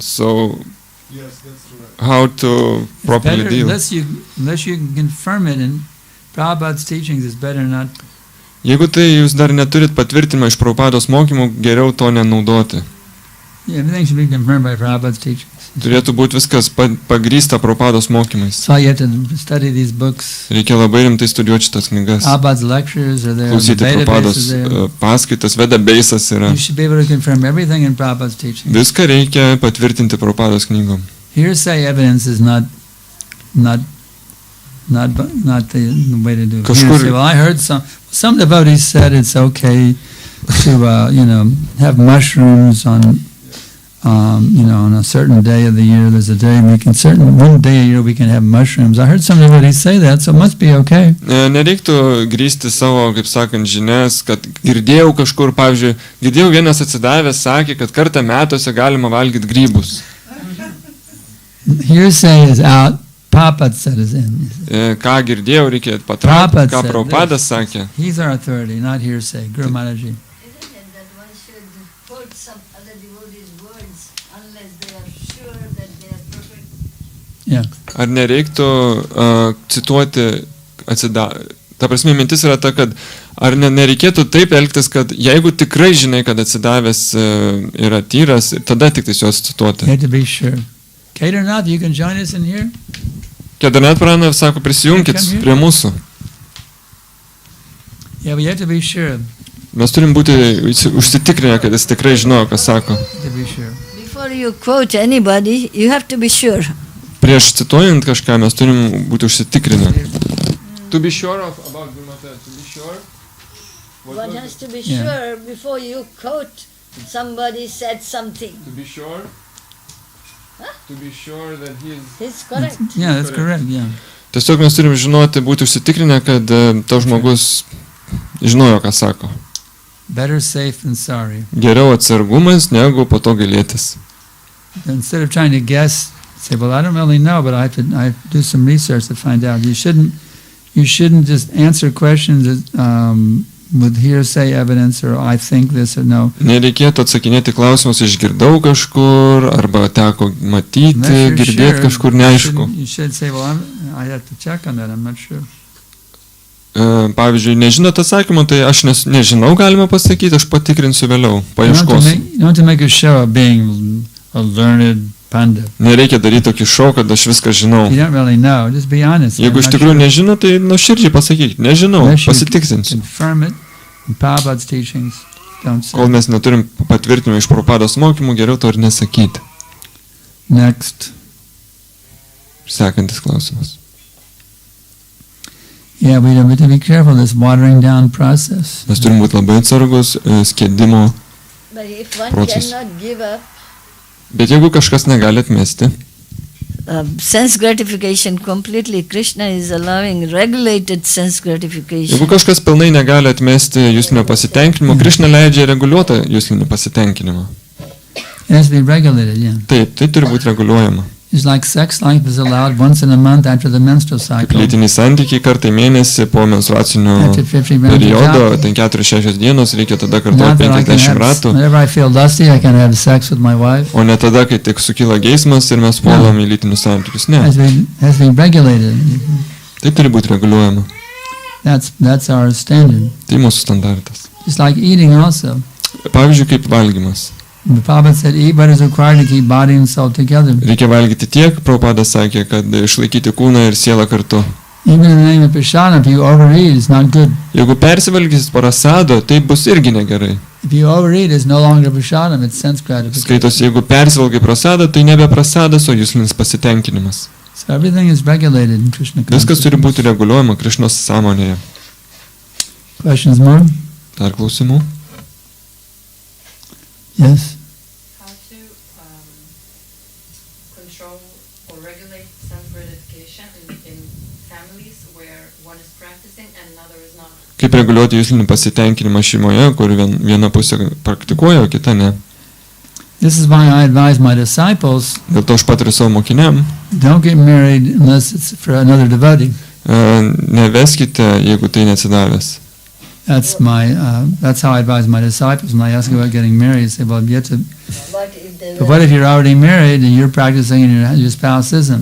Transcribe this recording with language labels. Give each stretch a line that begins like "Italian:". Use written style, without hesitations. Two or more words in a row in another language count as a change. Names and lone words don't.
English: So, Yes, that's correct. how to properly Better, deal? unless you can confirm it in Prabhupada's teachings, it's better not.
Lithuanian: Jeigu tai jūs dar neturit patvirtinimą iš Prabhupados mokymų, geriau to nenaudoti.
English: Yeah, everything should be confirmed by Prabhupada's teachings.
Lithuanian: Turėtų būti viskas pagrįsta Prabhupados mokymais.
English: So you have to study these books.
Lithuanian: Reikia labai rimtai studijuoti šitas knygas.
English: Prabhupada's lectures are there.
Lithuanian: Klausyti
English: The database
Lithuanian: Prabhupados
English: is there.
Lithuanian: paskaitas, vedabeisas yra.
English: You should be able to confirm everything in Prabhupada's teachings.
Lithuanian: Viską reikia patvirtinti Prabhupados knygom.
English: Hearsay evidence is not the way to do it. Hearsay, well, I heard some devotees said it's okay to have mushrooms on on a certain day of the year. There's a day one day a year we can have mushrooms. I heard some devotees say that, so it must be okay.
Lithuanian: Nereiktų grįsti savo, kaip sakant, žinias, kad girdėjau kažkur, pavyzdžiui, girdėjau vienas atsidavęs sakė, kad kartą metuose galima valgyti grybus.
English: Hearsay is out. Prabhupada said is in.
Lithuanian: Ką girdėjau, reikia patraukti, ką Prabhupadas sakė.
English: He's our authority, not hearsay. Guru Maharaji. Isn't it that one should quote some other devotee's words unless they are sure that they are perfect? Yeah.
Lithuanian: Ar nereiktų cituoti ta prasme, mintis yra ta, kad ar nereikėtų taip elgtis, kad jeigu tikrai žinai, kad atsidavęs yra tyras, tada tik tais juos cituoti.
English: You have to be sure. Kedarnath, you can join us in here?
Lithuanian: Kedarnath Pranav sako, prisijunkit prie mūsų.
English: Yeah, we have to be sure.
Lithuanian: Mes turim būti užsitikrinę, kad jis tikrai žinojo, ką sako.
English: To be sure. Before you quote anybody, you have to be sure.
Lithuanian: Prieš cituojant kažką, mes turim būti užsitikrinę.
English: To be sure about Gurmata, to be sure. One has to be sure before you quote somebody said something. To be sure. To be sure that He's correct. Yeah, that's correct, yeah.
Lithuanian: Tiesiog mes turim žinoti, būti užsitikrinę, kad tas žmogus žinojo, ką sako.
English: Better safe than sorry.
Lithuanian: Geriau atsargumas, negu po to gailėtis.
English: Instead of trying to guess, say, well, I don't really know, but I have to do some research to find out. You shouldn't just answer questions with hearsay evidence or I think this or no.
Lithuanian: Nereikėtų atsakinėti klausimus, išgirdau kažkur, arba teko matyti, girdėti kažkur neaišku.
English: You should say, well, I have to check on that, I'm not sure.
Lithuanian: Pavyzdžiui, nežinot atsakymą, tai aš nežinau, galima pasakyti, aš patikrinsiu vėliau, paieškosiu.
English: You don't have to make a show of being a learned pandit.
Lithuanian: Nereikia daryti tokį šou, kad aš viską žinau.
English: You don't really know, just be honest.
Lithuanian: Jeigu iš tikrųjų nežinau, tai nuoširdžiai pasakykit, nežinau, pasitiksinsiu.
English: Confirm it in Prabhupada's teachings. Don't say.
Lithuanian: Kol mes neturim patvirtinimą iš Prabhupados mokymų, geriau to ir nesakyti.
English: Next.
Lithuanian: Sekantis klausimas.
English: Yeah, we have to be careful this watering down process.
Lithuanian: Mes turim būti labai atsargus skiedimo
English: But if one process. cannot give up
Lithuanian: Bet jeigu kažkas negali atmesti,
English: sense gratification completely, Krishna is allowing regulated sense gratification.
Lithuanian: jeigu kažkas pilnai negali atmesti juslinio pasitenkinimo, Krishna leidžia reguliuotą juslinį pasitenkinimą.
English: It has to be regulated, yeah.
Lithuanian: Taip, tai turi būti reguliuojama.
English: It's like sex life is allowed once in a month after the menstrual
Lithuanian: Kaip
English: cycle.
Lithuanian: lytiniai santykiai kartą į mėnesį po menstruacinio
English: After 50 rounds of
Lithuanian: periodo,
English: japa.
Lithuanian: ten 4-6 dienos, reikia tada
English: Not
Lithuanian: kartuoti
English: that I can
Lithuanian: 50
English: have,
Lithuanian: ratų,
English: whenever I feel lusty, I can have sex with my wife.
Lithuanian: o ne tada, kai tik sukyla geismas ir mes puolam į lytinius santykius. Ne,
English: Has to be regulated.
Lithuanian: tai turi būti reguliuojama.
English: That's our standard.
Lithuanian: Tai mūsų standartas.
English: It's like eating also.
Lithuanian: Pavyzdžiui, kaip valgymas.
English: The Prabhupada said, eat what is required to keep body and soul together.
Lithuanian: Reikia valgyti tiek, Prabhupadas sakė, kad išlaikyti kūną ir sielą kartu.
English: Even in the name of Prashadam, if you overeat, it's not good.
Lithuanian: Jeigu persivalgysit parasado, tai bus irgi negerai.
English: If you overeat, it's no longer Prashadam, it's sense gratification.
Lithuanian: Skaitos, jeigu persivalgai prasadą, tai nebe prasadas, o juslinis pasitenkinimas.
English: So everything is regulated in Krishna
Lithuanian: Viskas turi
English: consciousness.
Lithuanian: būti reguliuojama Krišnos sąmonėje.
English: Questions more?
Lithuanian: Dar klausimų?
English: Yes. How to control or regulate sense gratification in families where one is practicing and another is not?
Lithuanian: Kaip reguliuoti juslinį pasitenkinimą šeimoje, kur viena pusė praktikuoja, o kita ne.
English: This is why I advise my disciples,
Lithuanian: Dėl to aš patariu savo mokiniam,
English: don't get married unless it's for another devotee.
Lithuanian: neveskite, jeigu tai neatsidavęs.
English: That's how I advise my disciples when I ask about getting married. I say, well, you have to. But if they But what if you're already married and you're practicing and your spouse isn't?